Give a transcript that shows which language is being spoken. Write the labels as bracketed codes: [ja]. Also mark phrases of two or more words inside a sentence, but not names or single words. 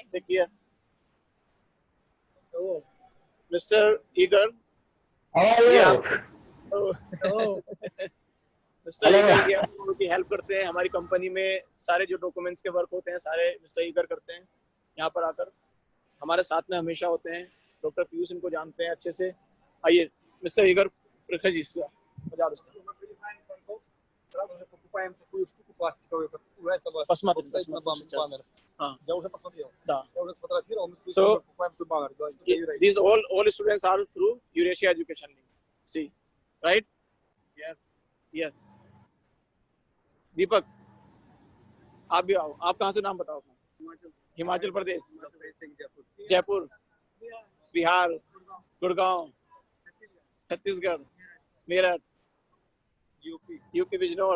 [hi] देखिए मिस्टर ईगर, मिस्टर ईगर, आप लोगों की हेल्प करते हैं। हमारी कंपनी में सारे जो डॉक्यूमेंट्स के वर्क होते हैं सारे मिस्टर ईगर करते हैं। यहाँ पर आकर हमारे साथ में हमेशा होते हैं। डॉक्टर पीयूष इनको जानते हैं अच्छे से। आइए मिस्टर ईगर, registrar. [ru] Пожалуйста. Покупаем такую штуку пластиковую, как у этого. Посмотрим, стоит на посмотрим сейчас. баннер. А. Я уже посмотрел. Да. Я уже сфотографировал, мы So, покупаем такой баннер. Да, [en] these all students are through Eurasia Education Link. See, right? Yes. [hi] दीपक, आप भी आओ. आप कहाँ से नाम बताओ अपना? हिमाचल प्रदेश, जयपुर, बिहार, गुड़गांव, छत्तीसगढ़, मेरठ, यूपी बिजनौर.